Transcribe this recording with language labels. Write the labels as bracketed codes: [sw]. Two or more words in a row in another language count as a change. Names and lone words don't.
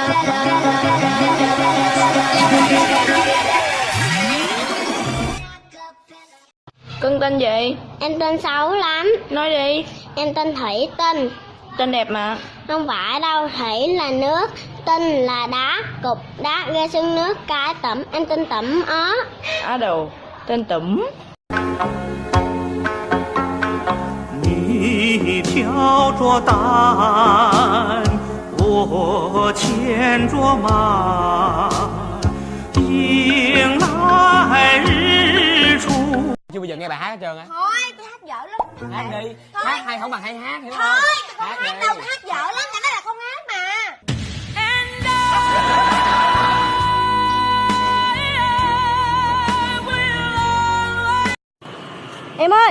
[vi] Cưng tên gì? Em tên xấu lắm. Nói đi. Em tên Thủy Tinh. Tên đẹp mà. Không phải đâu, Thủy là nước, Tinh là đá, cục đá gây sưng nước, cái tẩm. Em tên Tẩm ó. Á đồ. Tên Tẩm. [zh] 你挑着担，我牵着马，迎来日出。 [vi] Chưa bao giờ nghe bài hát hết trơn á. Thôi, tôi hát dở lắm. Hát đi. Thôi. Hát hay không bằng hay hát hiểu không? Thôi, tôi không hát đi. đâu, tôi hát dở lắm, cái đó là không hát mà. Em ơi.